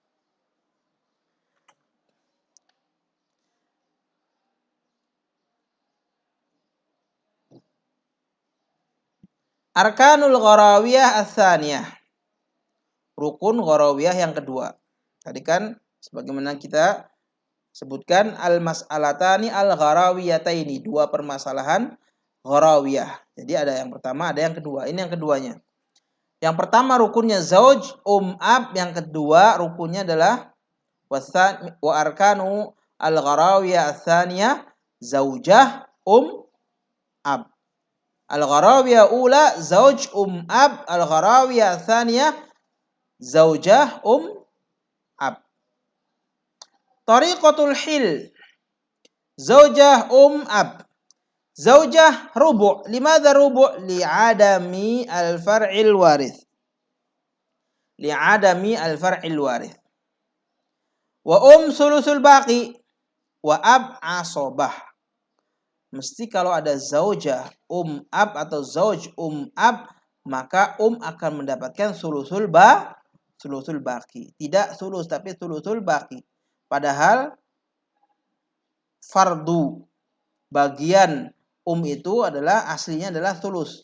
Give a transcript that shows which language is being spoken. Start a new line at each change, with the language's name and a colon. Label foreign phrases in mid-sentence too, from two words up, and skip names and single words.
Arabic: أركان الغراوية الثانية.
Indonesian: Rukun gharawiyah yang kedua. Tadi kan sebagaimana kita sebutkan
Arabic: المسألتان الغراويتان,
Indonesian: 2 permasalahan gharawiyah. Jadi ada yang pertama, ada yang kedua. Ini yang keduanya. Yang pertama rukunnya
Arabic: زوج، أب.
Indonesian: Yang kedua rukunnya adalah
Arabic: وأركان الغراوية الثانية زوجة أب. الغراوية الأولى زوج أب، الغراوية الثانية زوجة أب. طريقة الحل. زوجة أب. زوجة ربع'. لماذا ربع'? لعدم الفرع الوارث. لعدم الفرع الوارث. وثلث الباقي. والأب عصبة.
Indonesian: Mesti kalau ada
Arabic: زوجة أب
Indonesian: atau
Arabic: زوج أب,
Indonesian: maka akan mendapatkan
Arabic: ثلث الباقي.
Indonesian: Tidak sulus tapi
Arabic: ثلث الباقي.
Indonesian: Padahal fardu bagian itu adalah aslinya adalah sulus.